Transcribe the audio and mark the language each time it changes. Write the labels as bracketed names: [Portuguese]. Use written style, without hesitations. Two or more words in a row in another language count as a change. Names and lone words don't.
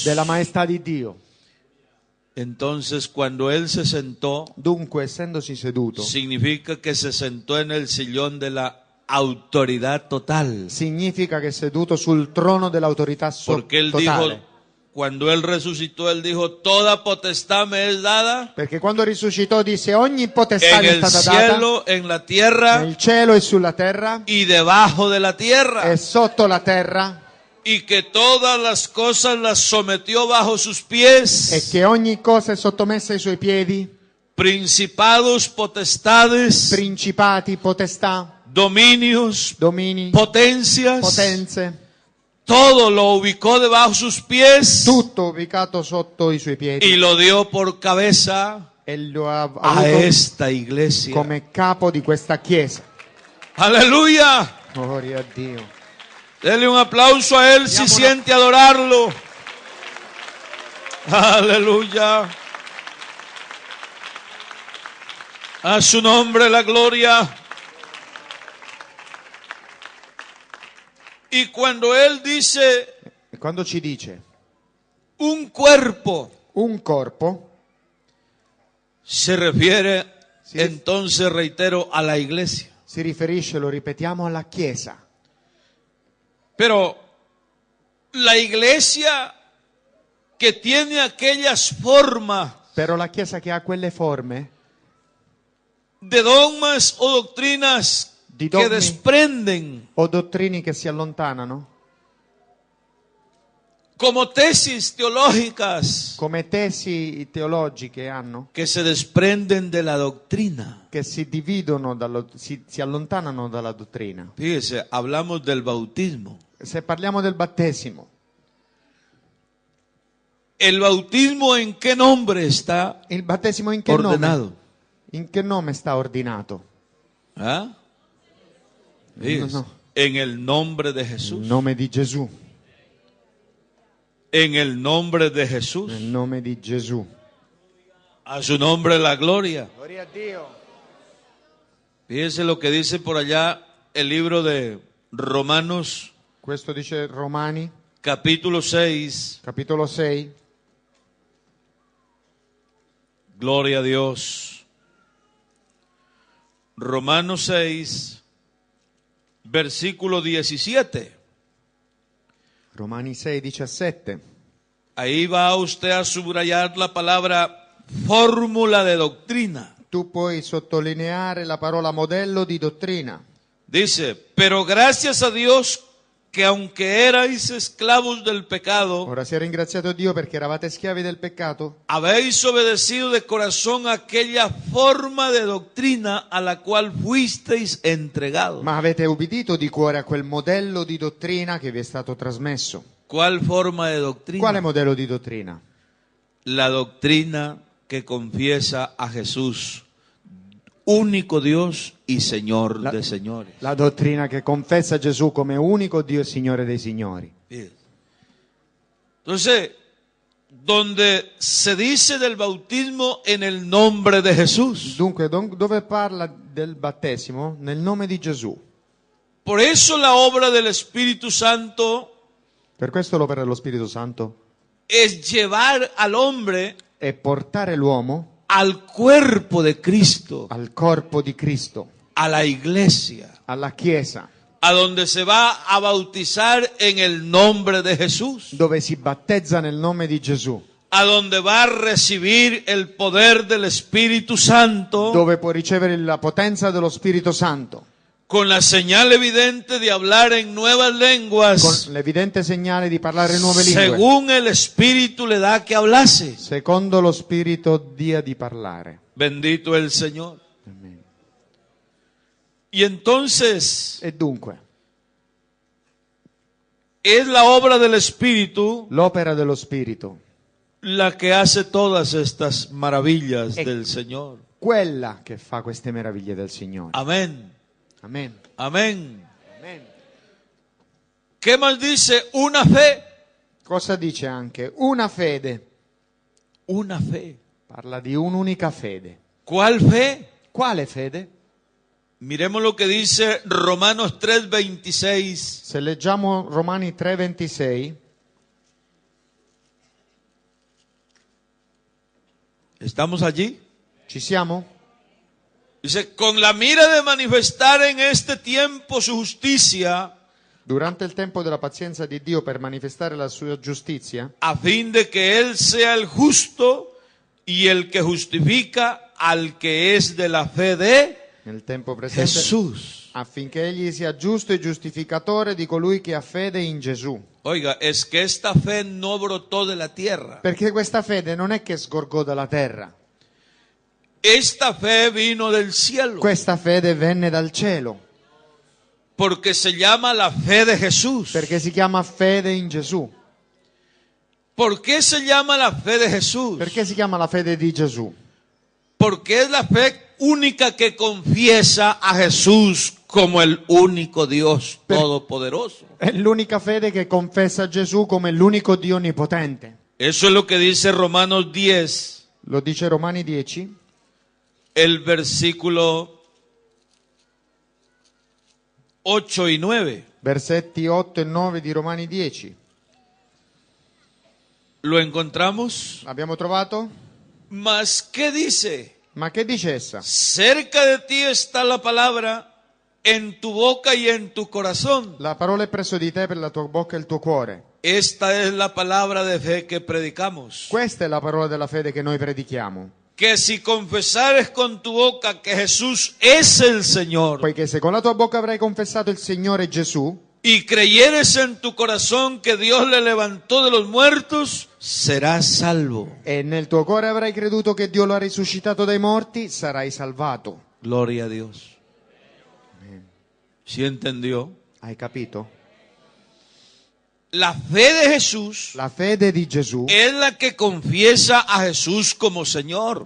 [Italian] della maestà di Dio. [Spanish] Entonces, cuando Él se sentó, [Italian] Dunque, essendosi seduto, [Spanish] significa que se sentó en el sillón de la autoridad total. [Italian] significa che è seduto sul trono dell'autorità [Spanish] Porque Él [Italian] totale. [Spanish] dijo, cuando Él resucitó, Él dijo, toda potestad me es dada [Italian] Perché quando risuscitò disse ogni potestà [Spanish] en [Italian] mi è [Spanish] el [Italian] stata data [Spanish] cielo, en la tierra [Italian] nel cielo e sulla terra [Spanish] y debajo de la tierra. [Italian] e sotto la terra, [Spanish] Y que todas las cosas las sometió bajo sus pies. [Italian] e che ogni cosa è sottomessa ai suoi piedi, [Spanish] Principados, potestades, [Italian] principati, potestà, [Spanish] dominios, [Italian] domini, [Spanish] potencias, [Italian] potenze, [Spanish] todo lo ubicó debajo sus pies [Italian] tutto ubicato sotto i suoi piedi [Spanish] y lo dio por cabeza [Italian] e lo ha [Spanish] a [Italian] avuto [Spanish] esta iglesia. [Italian] come capo di questa chiesa. [Spanish] Aleluya. [Italian] Gloria a Dio. [Spanish] Dele un aplauso a Él si siente adorarlo. Aleluya. A su nombre la gloria. Y cuando Él dice [Italian] E quando ci dice [Spanish] un cuerpo, [Italian] un corpo, [Spanish] se refiere, Sí. entonces reitero, a la iglesia. [Italian] si riferisce, lo ripetiamo, alla chiesa. [Spanish] Pero la iglesia que tiene aquellas formas [Italian] Però la chiesa che ha quelle forme [Spanish] de dogmas o doctrinas [Italian] Di [Spanish] que [Italian] dogmi. [Spanish] desprenden [Italian] o dottrine che si allontanano, [Spanish] como tesis teológicas [Italian] come tesi teologiche hanno, [Spanish] que se desprenden de la doctrina. [Italian] che si dividono, si allontanano dalla dottrina. [Spanish] Fíjese, hablamos del bautismo. [Italian] Se parliamo del battesimo, [Spanish] ¿El bautismo en qué nombre está [Italian] il battesimo in che [Spanish] ordenado? [Italian] nome? In che nome sta ordinato? [Spanish] ¿Ah? Fíjese, No. en el nombre de Jesús. [Italian] Nel nome di Gesù. [Spanish] En el nombre de Jesús. [Italian] Nel nome di Gesù. [Spanish] A su nombre la gloria. [Italian] Gloria a Dio. [Spanish] Fíjese lo que dice por allá el libro de Romanos, [Italian] Questo dice Romani, [Spanish] capítulo 6. [Italian] capitolo 6. [Spanish] Gloria a Dios. Romanos 6, versículo 17. [Italian] Romani 6, 17. [Spanish] Ahí va usted a subrayar la palabra fórmula de doctrina. [Italian] Tu puoi sottolineare la parola modello di dottrina. [Spanish] Dice, pero gracias a Dios que aunque erais esclavos del pecado, [Italian] Ora sia ringraziato Dio perché eravate schiavi del peccato, [Spanish] habéis obedecido de corazón aquella forma de doctrina a la cual fuisteis entregados. [Italian] ma avete ubbidito di cuore a quel modello di dottrina che vi è stato trasmesso. [Spanish] ¿Cuál forma de doctrina? [Italian] Quale modello di dottrina? [Spanish] La doctrina que confiesa a Jesús, único Dios y Señor de señores. [Italian] La dottrina che confessa Gesù come unico Dio e Signore dei signori. [Spanish] Fíjese. Entonces, donde se dice del bautismo en el nombre de Jesús. [Italian] Dunque, dove parla del battesimo? Nel nome di Gesù. [Spanish] Por eso la obra del Espíritu Santo [Italian] Per questo l'opera dello Spirito Santo [Spanish] es llevar al hombre [Italian] è portare l'uomo [Spanish] al cuerpo de Cristo, [Italian] al corpo di Cristo, [Spanish] a la iglesia, [Italian] alla Chiesa, [Spanish] a donde se va a bautizar en el nombre de Jesús, [Italian] dove si battezza nel nome di Gesù, [Spanish] a donde va a recibir el poder del Espíritu Santo, [Italian] dove può ricevere la potenza dello Spirito Santo, [Spanish] con la señal evidente de hablar en nuevas lenguas, [Italian] con l'evidente segnale di parlare nuove lingue. [Spanish] según el Espíritu le da que hablase. [Italian] Secondo lo Spirito dia di parlare. [Spanish] Bendito el Señor. [Italian] Amen. [Spanish] Y entonces [Italian] E dunque, [Spanish] es la obra del Espíritu [Italian] l'opera dello Spirito, [Spanish] la que hace todas estas maravillas [Italian] E- [Spanish] del Señor. [Italian] quella che fa queste meraviglie del Signore. [Spanish] Amén. [Italian] Amen. [Spanish] Amén. [Italian] Amen. [Spanish] ¿Qué más dice? Una fe. [Italian] Cosa dice anche? Una fede. [Spanish] Una fe. [Italian] Parla di un'unica fede. [Spanish] ¿Cuál fe? [Italian] Quale fede? [Spanish] Miremos lo que dice Romanos 3:26. [Italian] Se leggiamo Romani 3:26, [Spanish] ¿Estamos allí? [Italian] ci siamo? [Spanish] Dice, con la mira de manifestar en este tiempo su justicia, [Italian] Durante il tempo della pazienza di Dio per manifestare la sua giustizia, [Spanish] a fin de que Él sea el justo y el que justifica al que es de la fe de [Italian] nel tempo presente, [Spanish] Jesús. [Italian] affinché egli sia giusto e giustificatore di colui che ha fede in Gesù. [Spanish] Oiga, es que esta fe no brotó de la tierra. [Italian] Perché questa fede non è che sgorgò dalla terra, [Spanish] Esta fe vino del cielo, [Italian] questa fede venne dal cielo, [Spanish] porque se llama la fe de Jesús. [Italian] perché si chiama fede in Gesù. [Spanish] ¿Por qué se llama la fe de Jesús? [Italian] Perché si chiama la fede di Gesù? [Spanish] Porque es la fe única que confiesa a Jesús como el único Dios todopoderoso. [Italian] È l'unica fede che confessa Gesù come l'unico Dio onnipotente. [Spanish] Eso es lo que dice Romanos 10, [Italian] Lo dice Romani 10, [Spanish] el versículo 8 y 9. [Italian] versetti 8 e 9 di Romani 10. [Spanish] ¿Lo encontramos? [Italian] L'abbiamo trovato? [Spanish] Mas, ¿qué dice? [Italian] Ma che dice essa? [Spanish] Cerca de ti está la palabra, en tu boca y en tu corazón. [Italian] La parola è presso di te per la tua bocca e il tuo cuore. [Spanish] Esta es la palabra de fe que predicamos. [Italian] Questa è la parola della fede che noi predichiamo. [Spanish] Que si confesares con tu boca que Jesús es el Señor [Italian] Poiché se con la tua bocca avrai confessato il Signore Gesù [Spanish] y creyeres en tu corazón que Dios le levantó de los muertos, serás salvo. [Italian] e nel tuo cuore avrai creduto che Dio lo ha risuscitato dai morti, sarai salvato. [Spanish] Gloria a Dios. ¿Sí entendió? [Italian] Hai capito? [Spanish] La fe de Jesús [Italian] La fede di Gesù [Spanish] es la que confiesa a Jesús como Señor